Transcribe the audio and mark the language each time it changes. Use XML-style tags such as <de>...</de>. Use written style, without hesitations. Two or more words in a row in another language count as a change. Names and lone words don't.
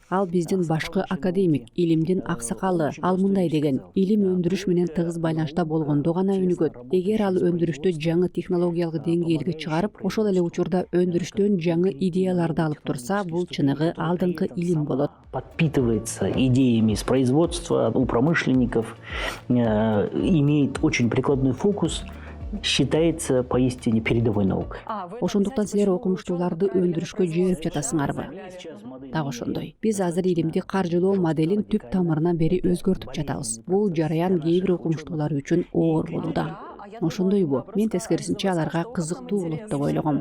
<ky>Ал биздин башкы академик, илимдин аксакалы. Ал мындай деген: илим өндүрүш менен тыгыз байланышта болгондо гана өнүгөт. Эгер ал өндүрүштү жаңы технологиялык деңгээлге чыгарып, ошол эле учурда өндүрүштөн жаңы идеяларды алып турса, бул чыныгы алдыңкы илим болот.</ky> <ru>Подпитывается идеями из производства у промышленников, имеет очень прикладной фокус, считается поистине передовой наукой.</ru> <ky>Ошондуктан силер окумуштууларды өндүрүшкө жиберип жатасыңарбы? Так ошондой. Биз азыр илимди каржылоо моделин түп тамырынан бери өзгөртүп жатабыз. Бул жараян кээ бир окумуштуулар үчүн оор болууда. Ошондойбу? Мен тескерисинче аларга кызыктуу болот деп ойлогом.</ky>